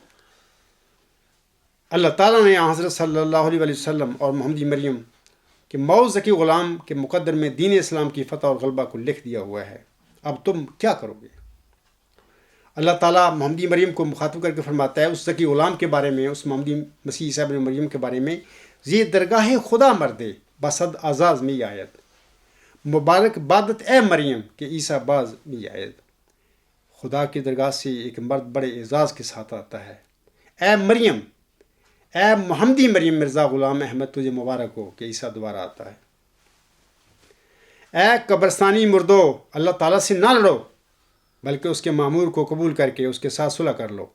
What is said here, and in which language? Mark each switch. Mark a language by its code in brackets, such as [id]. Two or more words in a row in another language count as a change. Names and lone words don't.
[ur] اللہ تعالیٰ نے حضرت [ar] صلی اللہ علیہ وسلم [ur] اور محمدی مریم کے موعود ذکی غلام کے مقدر میں دین اسلام کی فتح اور غلبہ کو لکھ دیا ہوا ہے. اب تم کیا کرو گے؟ اللہ تعالیٰ محمدی مریم کو مخاطب کر کے فرماتا ہے اس ذکی غلام کے بارے میں، اس محمدی مسیح عیسی ابن مریم کے بارے میں، یہ [fa] درگاہ خدا مردے بصد آزاز می آید، مبارک بادت اے مریم کہ عیسیٰ باز می آید. [ur] خدا کی درگاہ سے ایک مرد بڑے اعزاز کے ساتھ آتا ہے. اے مریم، اے محمدی مریم مرزا غلام احمد، تجھے مبارک ہو کہ عیسیٰ دوبارہ آتا ہے. اے قبرستانی مردو، اللہ تعالیٰ سے نہ لڑو بلکہ اس کے معمور کو قبول کر کے اس کے ساتھ صلح کر لو.